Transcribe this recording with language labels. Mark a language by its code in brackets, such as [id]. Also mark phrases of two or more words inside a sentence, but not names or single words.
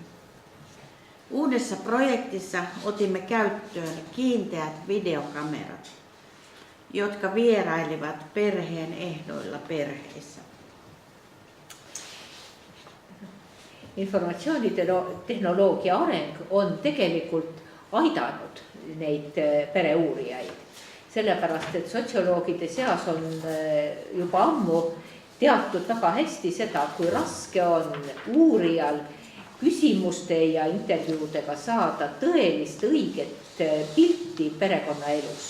[fi] Uudessa projektissa otimme käyttöön kiinteät videokamerat, jotka vierailivat perheen ehdoilla perheissä. [et] Informatsioonitehnoloogia areng on tegelikult aidanud neid pereuurijaid. Sellepärast, et sotsioloogide seas on juba ammu teatud väga hästi seda, kui raske on uurijal küsimuste ja intervjuudega saada tõelist õiget pilti perekonnaelust.